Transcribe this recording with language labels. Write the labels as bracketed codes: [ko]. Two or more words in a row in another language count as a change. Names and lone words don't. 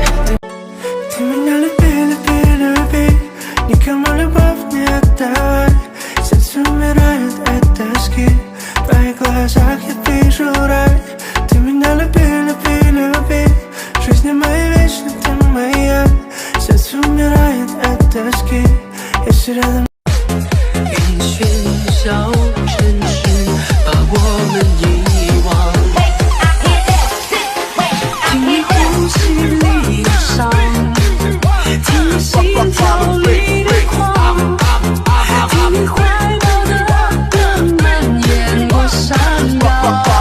[ru] Ты меня люби, люби, люби, никому любовь не отдай. Сердце умирает от тоски, в твоих глазах я вижу рай. Ты меня люби, люби, люби, в жизни моей вечно ты моя. Сердце умирает от тоски, если рядом. [zh] 一群小城市把我们遗忘，听你呼吸里的伤，听你心跳里的狂，听你怀抱的蔓延过山岗，